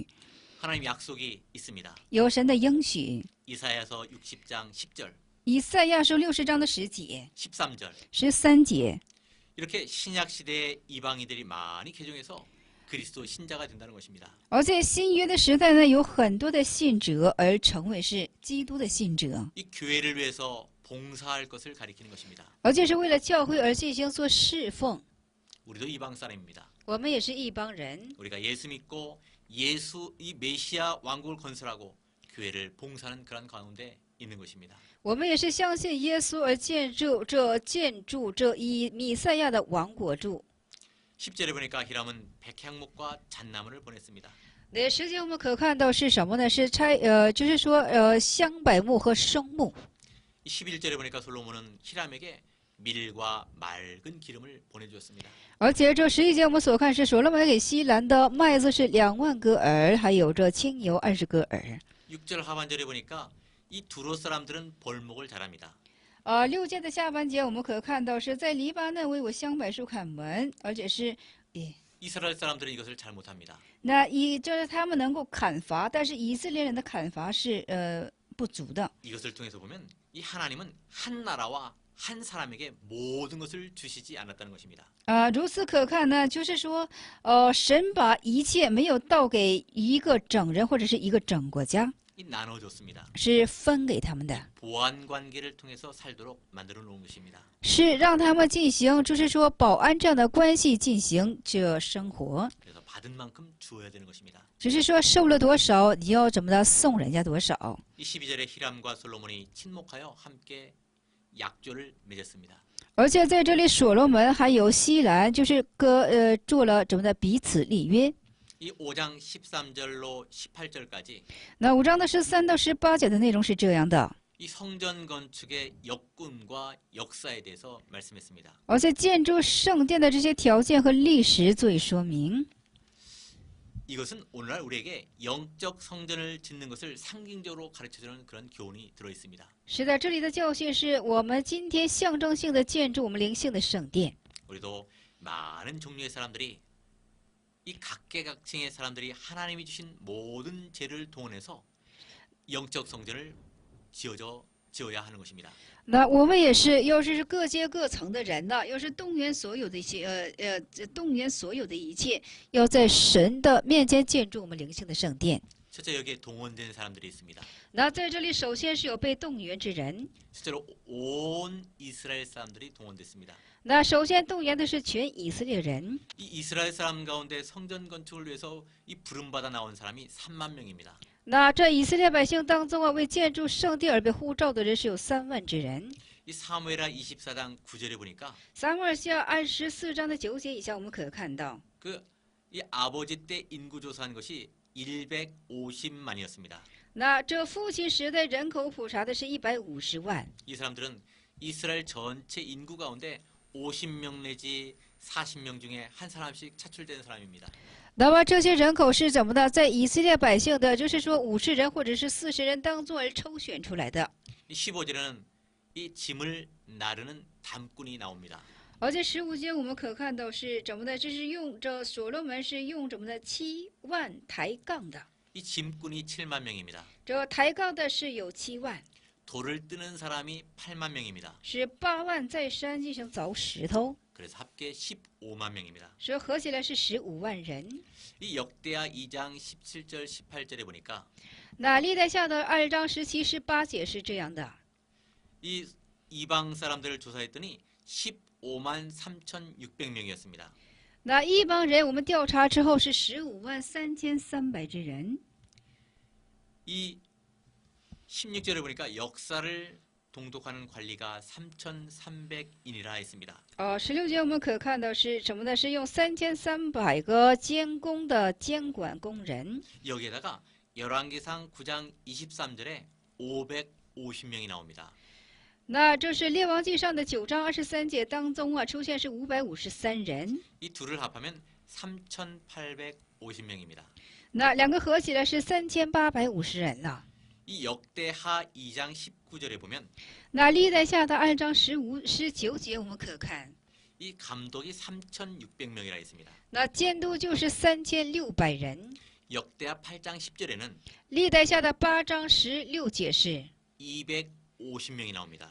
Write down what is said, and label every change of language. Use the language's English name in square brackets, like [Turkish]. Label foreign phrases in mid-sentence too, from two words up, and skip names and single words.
[Korean] 하나님 약속이 있습니다. [Chinese] 有神的应许。 [Korean] 이사야서 60장 10절, [Chinese] 以赛亚书60章的10节、 [Korean] 13절 [Chinese] 13节， [Korean] 이렇게 신약 시대에 이방인들이 많이 개종해서 그리스도 신자가 된다는 것입니다. [Chinese] 而在新约的时代呢，有很多的信者而成为是基督的信者， [Korean] 이 교회를 위해서 봉사할 것을 가리키는 것입니다. [Chinese] 而且是为了教会而进行做侍奉。 [Korean] 우리도 이방 사람입니다. [Chinese] 我们也是一帮人， [Korean] 우리가 예수 믿고 예수 이 메시아 왕국을 건설하고 교회를 봉사하는 그런 가운데 있는 것입니다. [Chinese] 我们也是相信耶稣而建筑这一弥赛亚的王国柱。 [Korean] 10절에 보니까 히람은 백향목과 잣나무를 보냈습니다. [Chinese] 那实际我们可看到是什么呢？是就是说香柏木和松木。 [Korean] 이 11절에 보니까 솔로몬은 히람에게 밀과 맑은 기름을 보내주었습니다. [Chinese] 而且这11节我们所看是所罗门给西兰的麦子是2万个耳，还有这清油20个耳。 [Korean] 6절 하반절에 보니까 이 두로 사람들은 벌목을 잘합니다. [Chinese] 6 节的下半节我们可看到是在黎巴嫩为我香柏树砍门，而且是 [Korean] 이스라엘 사람들은 이것을 잘 못합니다. [Chinese] 那就是他们能够砍伐，但是以色列人的砍伐是不足的。 [Korean] 이것을 통해서 보면 이 하나님은 한 나라와 한 사람에게 모든 것을 주시지 않았다는 것입니다. [Chinese] 如此可看呢，就是说神把一切没有倒给一个整人或者是一个整国家， [Korean] 이 나눠줬습니다. [Chinese] 是分给他们的， [Korean] 보안 관계를 통해서 살도록 만들어 놓은 것입니다. [Chinese] 是让他们进行，就是说保安这样的关系进行这生活。 [Korean] 그래서 받은 만큼 주어야 되는 것입니다. [Chinese] 只是说受了多少，你要怎么的送人家多少。 [Korean] 이 12절에 히람과 솔로몬이 친목하여 함께 약조를 맺었습니다. [Chinese] 而且在这里，所罗门还有西兰，就是做了怎么的彼此立约。 [Korean] 이 5장 13절로 18절까지 [Chinese] 那5章的13到18节的内容是这样的。 [Korean] 이 성전 건축의 역군과 역사에 대해서 말씀했습니다. [Chinese] 而在建筑圣殿的这些条件和历史做以说明。 [Korean] 이것은 오늘날 우리에게 영적 성전을 짓는 것을 상징적으로 가르쳐주는 그런 교훈이 들어 있습니다. [Chinese] 是的，这里的教训是我们今天象征性的建筑我们灵性的圣殿。 [Korean] 우리도 많은 종류의 사람들이 이 각계각층의 사람들이 하나님이 주신 모든 재를 동원해서 영적 성전을 지어야 하는 것입니다. [Chinese] 那我们也是，要是各阶各层的人呢，要是动员所有的一些动员所有的一切，要在神的面前建筑我们灵性的圣殿。 [Korean] 첫째 여기에 동원된 사람들이 있습니다. [Chinese] 那在这里，首先是有被动员之人。 [Korean] 실제로 온 이스라엘 사람들이 동원됐습니다. [Chinese] 那首先动员的是全以色列人。 [Korean] 이 이스라엘 사람 가운데 성전 건축을 위해서 이 부름받아 나온 사람이 3만 명입니다. [Chinese] 那这以色列百姓当中啊，为建筑圣殿而被呼召的人是有3万之人。 [Korean] 이 사무엘하 24장 9절에 보니까 [Chinese] 撒母耳记下24章的9节以下，我们可看到， [Korean] 그 이 아버지 때 인구 조사한 것이 150만이었습니다. [Chinese] 那这父亲时代人口普查的是150万。 [Korean] 이 사람들은 이스라엘 전체 인구 가운데 50명 내지 40명 중에 한 사람씩 차출된 사람입니다. [Chinese] 那么这些人口是怎么呢？在以色列百姓的，就是说50人或者是40人当中而抽选出来的。 [Korean] 이 15절에는 이 짐을 나르는 담꾼이 나옵니다. [Chinese] 而在15节我们可看到是怎么呢？这是用这所罗门是用怎么呢？7万抬杠的。 [Korean] 이 짐꾼이 7만 명입니다. [Chinese] 这抬杠的是有7万， [Korean] 돌을 뜨는 사람이 8만 명입니다. [Chinese] 是8万在山进行凿石头， [Korean] 그래서 합계 15만 명입니다. [Chinese] 所以合起来是15万人。 [Korean] 이 역대하 2장 17절 18절에 보니까 [Chinese] 那历代下的2章17、18节是这样的。 [Korean] 이 이방 사람들을 조사했더니 15만 3,600명이었습니다. [Chinese] 那一帮人我们调查之后是15万3300之人。 [Korean] 이 16절에 보니까 역사를 동독하는 관리가 3,300인이라 했습니다. [Chinese] 16 节我们可看到是什么呢？是用3300个监工的监管工人。 [Korean] 여기에다가 열왕기상 9장 23절에 550명이 나옵니다. [Chinese] 那这是列王记上的9章23节当中啊，出现是553人。 [Korean] 이 둘을 합하면 3,850명입니다. [Chinese] 那两个合起来是3850人了。 [Korean] 이 역대하 2장 19절에 보면 [Chinese] 那历代下的2章15、19节我们可看， [Korean] 이 감독이 3,600명이라 했습니다. [Chinese] 那监督就是3600人。 [Korean] 역대하 8장 10절에는 [Chinese] 历代下的8章16节是 [Korean] 250명이 나옵니다.